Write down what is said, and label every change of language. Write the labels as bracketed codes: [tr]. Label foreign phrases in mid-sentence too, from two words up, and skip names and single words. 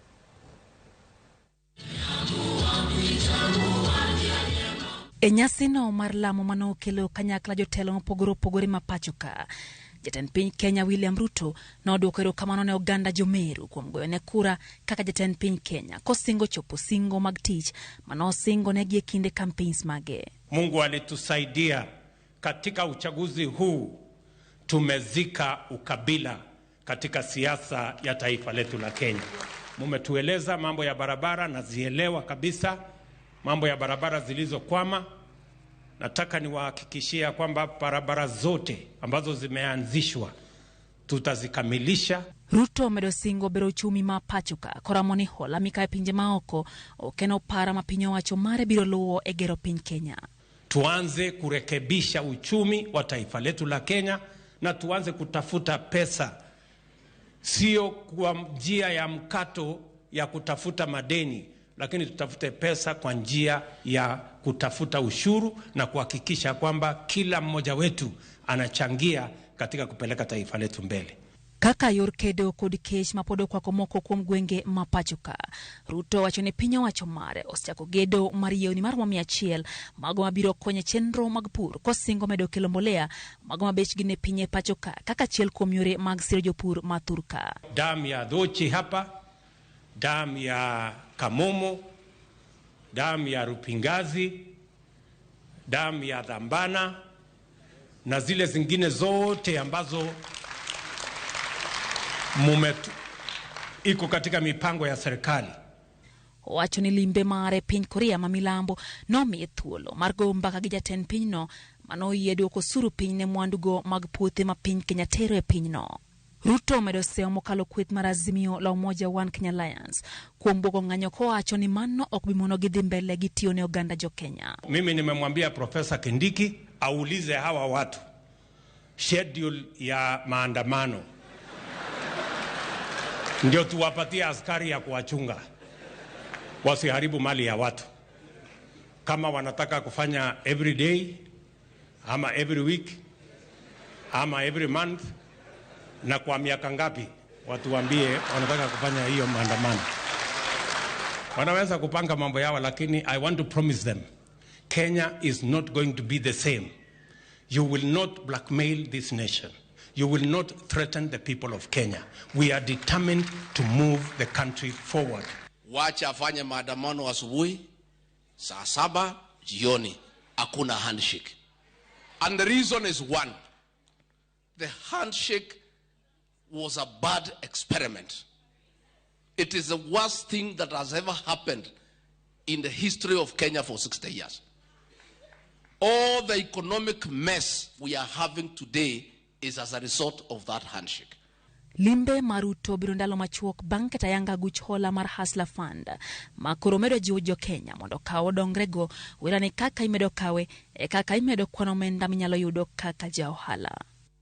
[luo] E nyasi no mar lamo mano kelo kanyakla jotelo mopogore ma pachuka. Jatend piny Kenya William Ruto noduoko kamano ne Uganda jo Meru kuom goyo ne kura kaka jatend piny Kenya kosingo chopo singo mag tich mano singo ne gie kinde campaigns mage. [sw] Mungu alitusaidia katika uchaguzi huu, tumezika ukabila katika siasa ya taifa letu la Kenya. Mumetueleza mambo ya barabara na zielewa kabisa, mambo ya barabara zilizokwama. Nataka niwahakikishia kwamba barabara zote ambazo zimeanzishwa tutazikamilisha. [luo] Ruto medosingo bero uchumi ma pachuka koramoni hola mikae pinje maoko okeno para mapinyo wacho mare biro luwo e gero piny Kenya. [sw] Tuanze kurekebisha uchumi wa taifa letu la Kenya na tuanze kutafuta pesa, sio kwa njia ya mkato ya kutafuta madeni, lakini tutafute pesa kwa njia ya kutafuta ushuru na kuhakikisha kwamba kila mmoja wetu anachangia katika kupeleka taifa letu mbele. [luo] Kaka yorkedo kod kech mapodo kwa komoko kuom gwenge mapachuka. Ruto wacho ne piny owacho mare osechako gedo mar yewni mar 100 mago mabiro konyo chenro mag pur kosingo medo kelo mbolea mago mabechgi ne pinye pachuka kaka chiel kuom yore mag siro jopur mathurka. [sw] Dam ya Dhochi hapa, dam ya Kamomo, dam ya Rupingazi, dam ya Dhambana na zile zingine zote ambazo iko katika mipango ya serikali. [luo] Wacho ni limbe mare piny Korea ma milambo no mi thuolo mar go mbaka gi jatend piny no mano yedo ko suru piny ne mwandugo mag puothe ma piny Kenya tero e piny no. Ruto medo seo mokalo kweth mar Azimio la Umoja One Kenya Alliance kuom buogo ng'anyo ko wacho ni mano ok bi mono gidhi mbele gi tiyo ne Uganda jo Kenya. [sw] Mimi nimemwambia Profesa Kindiki aulize hawa watu schedule ya maandamano ndio tuwapatie askari ya kuwachunga wasiharibu mali ya watu. Kama wanataka kufanya [en] every day [sw] ama [en] every week [sw] ama [en] every month [sw] na kwa miaka ngapi, watu waambie wanataka kufanya hiyo maandamano. Wanaweza kupanga mambo yao, lakini [en] I want to promise them Kenya is not going to be the same. You will not blackmail this nation. You will not threaten the people of Kenya. We are determined to move the country forward. [sw] Wacha afanye maandamano asubuhi, saa 7 jioni, hakuna handshake. [en] And the reason is one. The handshake was a bad experiment. It is the worst thing that has ever happened in the history of Kenya for 60 years. All the economic mess we are having today is as a result of that handshake. [luo] Limbe Maruto biro ndalo machuok bang' ketayanga guch hola mar Hustler Fund makoro medo jiwo jo Kenya mondo kawo dongrego wila ni kaka imedo kawe kaka imedo kwano omenda minyalo yudo kaka ja ohala.